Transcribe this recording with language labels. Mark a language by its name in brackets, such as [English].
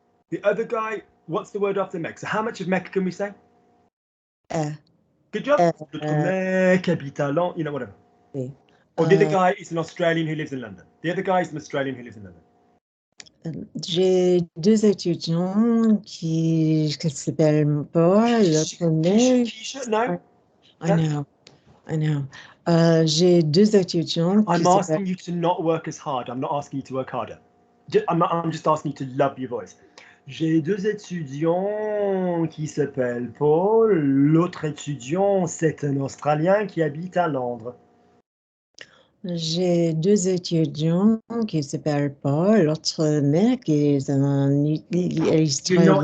[English] The other guy, what's the word after mec? So how much of mec can we say? Good job. [French] L'autre mec habite à Londres, [English] you know, whatever. Or the other guy is an Australian who lives in London. The other guy is an Australian who lives in London. [French] J'ai deux étudiants qui s'appellent Paul. L'autre mec. [English] No. I know. [French] J'ai deux étudiants qui [English] I'm asking you to not work as hard. I'm not asking you to work harder. I'm just asking you to love your voice. [French] J'ai deux étudiants qui s'appellent Paul. L'autre étudiant, c'est un Australien qui habite à Londres. J'ai deux étudiants qui s'appellent Paul. L'autre mec est un Australien.